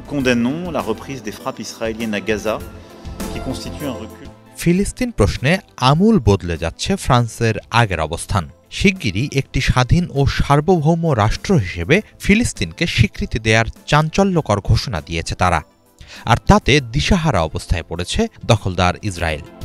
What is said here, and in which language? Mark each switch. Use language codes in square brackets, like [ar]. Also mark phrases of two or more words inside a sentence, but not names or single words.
[fr] condamnons la reprise des frappes israéliennes à Gaza, qui constitue un recul. [bn] ফিলিস্তিন প্রশ্নে আমূল বদলে যাচ্ছে ফ্রান্সের আগের অবস্থান। শিগগিরই একটি স্বাধীন ও সার্বভৌম রাষ্ট্র হিসেবে ফিলিস্তিনকে স্বীকৃতি দেওয়ার চাঞ্চল্যকর ঘোষণা দিয়েছে তারা, আর তাতে দিশাহারা অবস্থায় পড়েছে দখলদার ইসরায়েল।